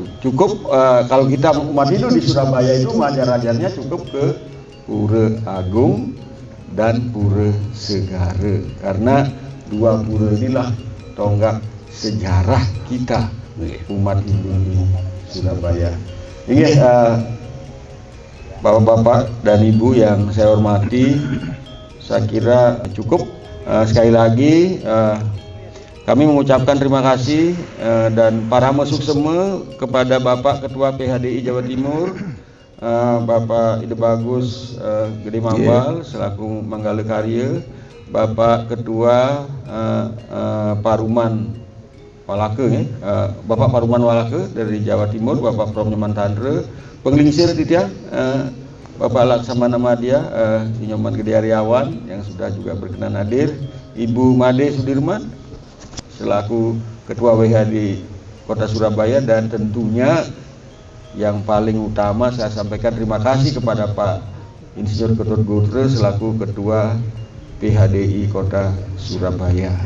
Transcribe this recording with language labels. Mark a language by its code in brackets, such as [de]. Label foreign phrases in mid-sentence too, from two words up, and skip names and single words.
[id] Cukup kalau kita umat Hindu di Surabaya itu majar-ajarnya cukup ke Pura Agung dan Pura Segara, karena dua pura inilah tonggak sejarah kita umat Hindu di Surabaya. Ini Bapak-bapak dan Ibu yang saya hormati, saya kira cukup. Sekali lagi kami mengucapkan terima kasih dan para suksema kepada Bapak Ketua PHDI Jawa Timur, Bapak Ide Bagus Gede Mambal selaku Manggala Karya, Bapak Ketua Paruman Walake, Bapak Paruman Walake dari Jawa Timur, Bapak Prom Nyoman Tandre, penglingsir titiang Bapak Laksamana Madya, Nyoman Gede Aryawan yang sudah juga berkenan hadir, Ibu Made Sudirman selaku Ketua WHD Kota Surabaya, dan tentunya yang paling utama saya sampaikan terima kasih kepada Pak Insinyur Ketut Gotre selaku Ketua PHDI Kota Surabaya.